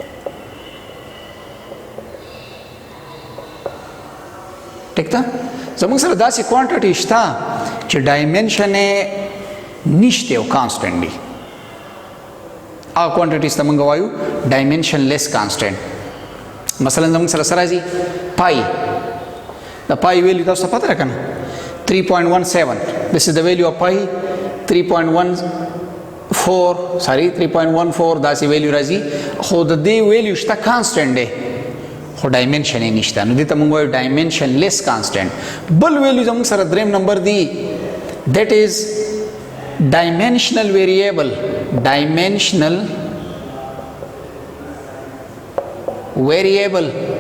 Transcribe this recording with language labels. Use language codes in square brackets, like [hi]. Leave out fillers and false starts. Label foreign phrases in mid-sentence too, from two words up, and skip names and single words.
[ps] ٹھیک تا زموږ سره داسې کوانټیټي شته چې ډایمنشن یې نشته او کانسټنټ دی. هغه کوانټیټیز ته موږ وایو [en] dimension less constant. [ps] مثلا زموږ سره راځي پای. [en] The pi value [ps] تاسو ته پته ده کنه 3.17. [en] This is the value of pi 3.14 [ps] داسې ویلیو راځي. خو د دې ویلیو شته کانسټنټ دی خو ډایمنشن یې نشته. نو دې ته موږ وایو [en] dimension less constant. [ps] بل ویلیو زموږ سره دریم نمبر دی [en] that is dimensional variable, dimensional variable.